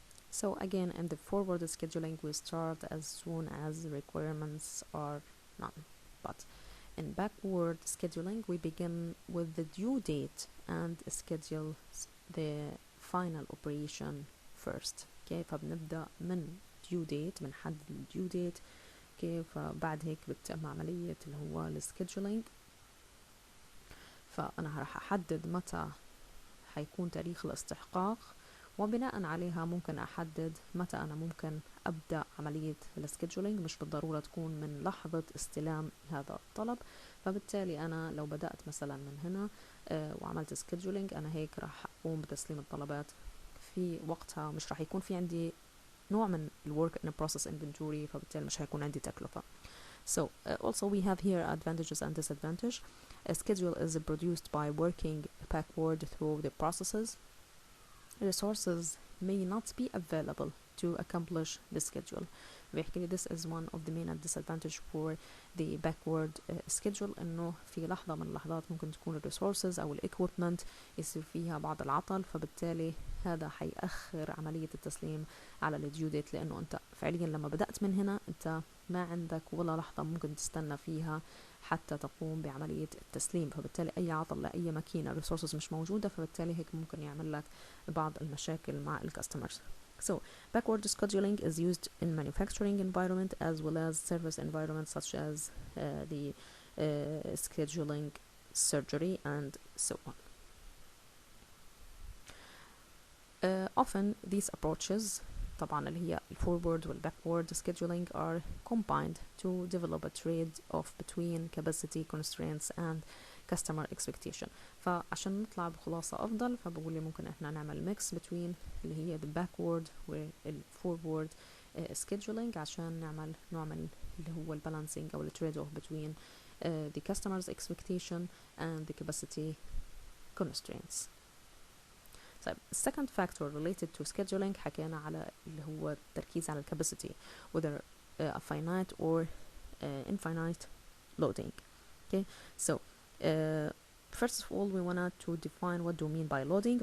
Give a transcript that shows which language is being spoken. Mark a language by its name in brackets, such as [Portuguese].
[English] So again, in the forward scheduling, we start as soon as the requirements are none. But in backward scheduling, we begin with the due date and schedule the final operation first. [Arabic] Okay, فبنبدأ من due date، بنحدد ال due date. okay، فبعد هيك بتتم عملية اللي هو ال scheduling. فأنا راح أحدد متى حيكون تاريخ الاستحقاق، وبناء عليها ممكن أحدد متى أنا ممكن أبدأ عملية السكيدجولينج. مش بالضرورة تكون من لحظة استلام هذا الطلب. فبالتالي أنا لو بدأت مثلا من هنا وعملت سكيدجولينج، أنا هيك راح أقوم بتسليم الطلبات في وقتها. مش راح يكون في عندي نوع من الwork in a process inventory، فبالتالي مش هيكون عندي تكلفة. [English] So also we have here advantages and disadvantages. A schedule is produced by working backward through the processes. Resources may not be available to accomplish the schedule. [Arabic] بيحكي [English] this is one of the main disadvantage for the backward schedule، [Arabic] انه في لحظة من اللحظات ممكن تكون ال resources او ال equipment يصير فيها بعض العطل، فبالتالي هذا حيأخر عملية التسليم على ال due date، لانه انت فعليا لما بدأت من هنا انت ما عندك ولا لحظة ممكن تستنى فيها حتى تقوم بعملية التسليم. فبالتالي أي عطل لأي ماكينة resources مش موجودة، فبالتالي هيك ممكن يعمل لك بعض المشاكل مع الكاستمرز. [English] So backward scheduling is used in manufacturing environment as well as service environments such as the scheduling surgery and so on. Often these approaches [Arabic] طبعا اللي هي [English] forward وال backward scheduling are combined to develop a trade-off between capacity constraints and customer expectation. [Arabic] فعشان نطلع بخلاصة أفضل، فبقول لي ممكن إحنا نعمل [English] mix between [Arabic] اللي هي the backward وال forward scheduling عشان نعمل نوع من اللي هو ال balancing أو ال [English] trade-off between the customer's expectation and the capacity constraints. طيب second factor related to scheduling [Arabic] حكينا على اللي هو التركيز على [English] capacity whether a finite or infinite loading. Okay, so first of all we wanted to define what do we mean by loading.